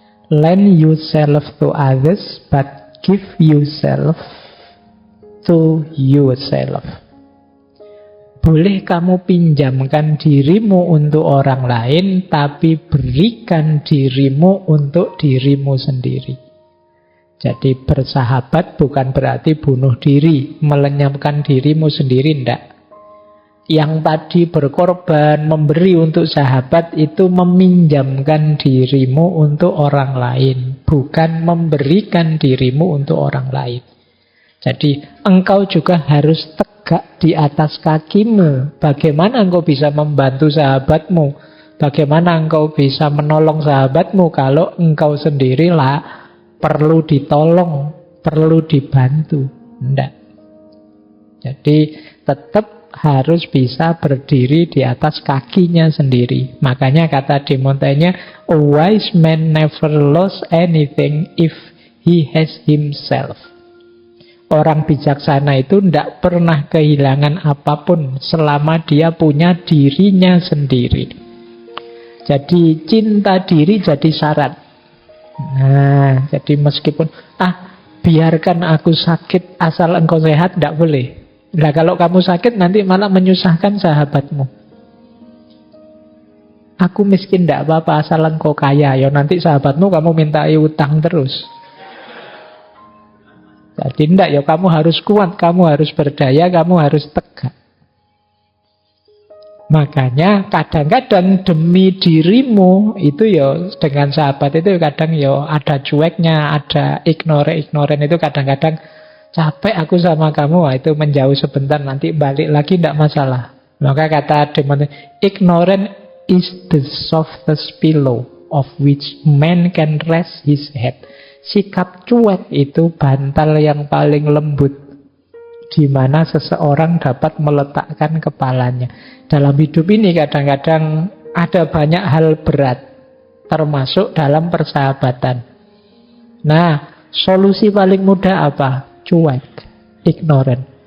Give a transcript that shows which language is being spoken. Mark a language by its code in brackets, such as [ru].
[en] Lend yourself to others, but give yourself to yourself. [id] Boleh kamu pinjamkan dirimu untuk orang lain, tapi berikan dirimu untuk dirimu sendiri. Jadi bersahabat bukan berarti bunuh diri, melenyapkan dirimu sendiri, tidak. Yang tadi berkorban, memberi untuk sahabat, itu meminjamkan dirimu untuk orang lain, bukan memberikan dirimu untuk orang lain. Jadi engkau juga harus tegak di atas kakimu. Bagaimana engkau bisa membantu sahabatmu? Bagaimana engkau bisa menolong sahabatmu kalau engkau sendirilah perlu ditolong, perlu dibantu? Tidak. Jadi tetap harus bisa berdiri di atas kakinya sendiri. Makanya kata [en] De Montaigne, a wise man never lost anything if he has himself. [id] Orang bijaksana itu tidak pernah kehilangan apapun selama dia punya dirinya sendiri. Jadi cinta diri jadi syarat. Nah, jadi meskipun biarkan aku sakit asal engkau sehat, tidak boleh. Nah, kalau kamu sakit nanti malah menyusahkan sahabatmu. Aku miskin tidak apa-apa asal engkau kaya. Ya nanti sahabatmu kamu mintai utang terus. Jadi tidak, ya kamu harus kuat, kamu harus berdaya, kamu harus tegak. Makanya kadang-kadang demi dirimu itu ya dengan sahabat itu kadang ya ada cueknya, ada ignoren itu kadang-kadang capek aku sama kamu, wah itu menjauh sebentar nanti balik lagi tidak masalah. Maka kata [en] Demon, ignorant is the softest pillow of which man can rest his head. [id] Sikap cuek itu bantal yang paling lembut di mana seseorang dapat meletakkan kepalanya. Dalam hidup ini kadang-kadang ada banyak hal berat, termasuk dalam persahabatan. Nah, solusi paling mudah apa? Cuek, ignorant.